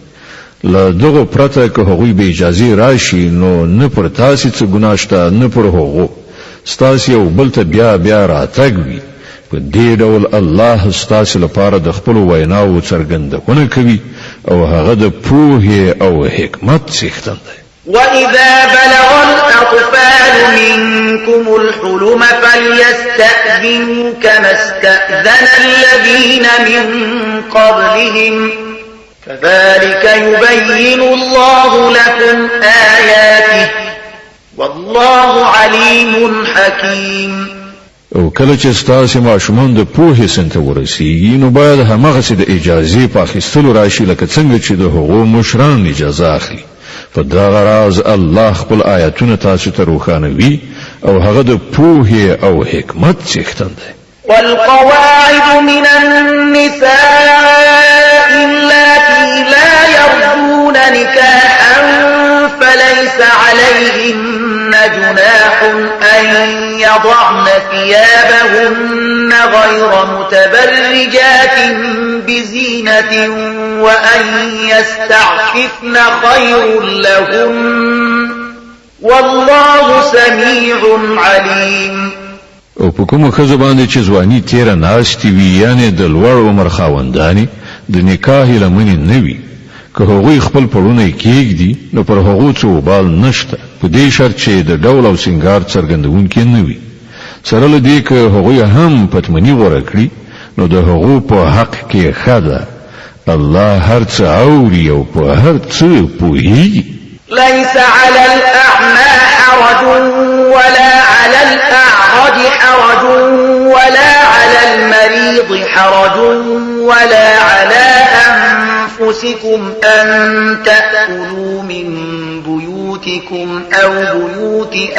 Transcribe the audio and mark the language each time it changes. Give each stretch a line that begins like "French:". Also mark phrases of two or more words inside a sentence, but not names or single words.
Pashto: له دغه پرته که هغوی به اجازه راشي نو نه پر تاسو څه ګناه شته نه پر هغو. ستاسو یو بل ته بیا راتګ وي. په دې ډول الله ستاسو لپاره د خپل ویناو څرګندونه کوي او هغه د پوهې او حکمت څښتن دی.
Arabic: وَإِذَا بَلَغَ الْأَطْفَالُ مِنكُمُ الْحُلُمَ فَلْيَسْتَأْذِنُوا كَمَا اسْتَأْذَنَ الَّذِينَ مِن قَبْلِهِمْ كَذَلِكَ يُبَيِّنُ اللَّهُ لَكُمْ آيَاتِهِ والله عليم حكيم.
Pashto: او کله چې ستاسو ماشومان د پوهې سن ته ورسیږي نو باید همغسې د اجازې په اخیستلو راشي لکه څنګه چې د هغو مشران اجازه اخلي. په دغه راز الله خپل آیاتونه تاسو ته روښانوي او هغه د پوهې او حکمت څښتن دی.
Arabic: والقواعد من النساء اللاتي لا يرجون نكاحا فليس عليهن جناح أن يضعن ثيابهن غير متبرجات بزينة وأن يستعففن خير لهن والله سميع عليم.
Pashto: او په کومه ښځه باندې چې ځواني تیره ناستې وي یعنې د لوړ عمر خاوندانې د نکاح لمنې نه وي که هغوی خپل پړونه کېږدي نو پر هغو څه وبال نشته په دې شرط چې د ډول او سینګار څرګندونکي نه وي. سره له دې که هغوی هم پتمني غوره کړي نو د هغو په حق کې ښه ده. الله هر څه اوري او په هر څه پوهیږي.
Arabic: ليس على الأعمى حرج ولا على الأعرج حرج ولا على المريض حرج ولا على أنفسكم أن تأكلوا من بيوتكم أو بيوت